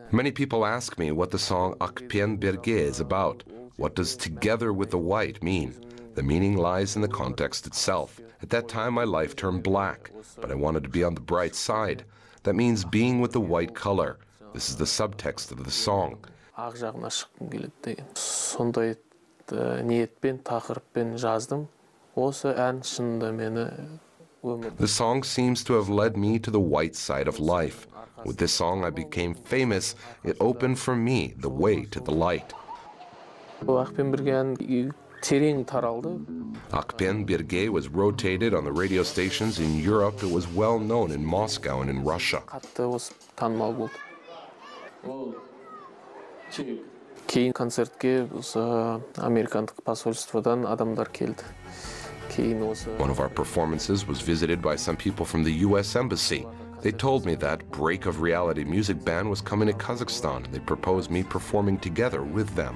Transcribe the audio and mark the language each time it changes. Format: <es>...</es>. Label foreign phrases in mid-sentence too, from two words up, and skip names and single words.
<en>Many people ask me what the song Akpen Birge is about. What does together with the white mean? The meaning lies in the context itself. At that time, my life turned black, but I wanted to be on the bright side. That means being with the white color. This is the subtext of the song.</en> <kk>Ақ жағына шыққым келеді деген. Сондай ниетпен, тақырыппен жаздым. Осы ән шынында мені өмір.</kk> <en>The song seems to have led me to the white side of life. With this song, I became famous. It opened for me the way to the light.</en> <kk>Ақпен бірге ән терең таралды.</kk> <en>Akpen Birge was rotated on the radio stations in Europe. It was well known in Moscow and in Russia.</en> <kk>Қатты осы танымал болды. Кейін концертке осы американдық посольстводан адамдар келді. Кейін осы</kk> <en>One of our performances was visited by some people from the US Embassy. They told me that Break of Reality music band was coming to Kazakhstan, and they proposed me performing together with them.</en>